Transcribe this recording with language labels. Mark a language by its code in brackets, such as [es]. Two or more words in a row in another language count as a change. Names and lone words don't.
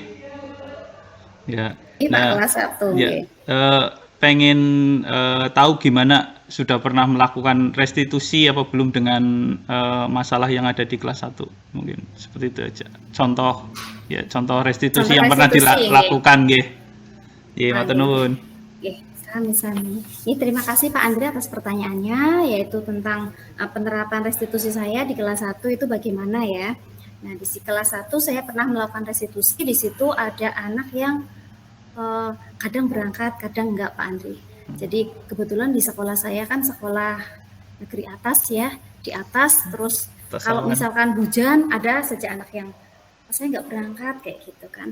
[id] Ya. Ini Pak kelas 1 ya, pengen tahu gimana sudah pernah melakukan restitusi apa belum dengan masalah yang ada di kelas 1. Mungkin seperti itu aja. Contoh restitusi yang pernah dilakukan nggih. [jv] Nggih, matur nuwun. Nggih, sami-sami. [id] Ini terima kasih Pak Andri atas pertanyaannya, yaitu tentang penerapan restitusi saya di kelas 1 itu bagaimana ya. Nah, di kelas 1 saya pernah melakukan restitusi, di situ ada anak yang kadang berangkat, kadang enggak Pak Andri. Jadi kebetulan di sekolah saya kan sekolah negeri atas ya, di atas terus kalau misalkan hujan ada saja anak yang saya enggak berangkat kayak gitu kan.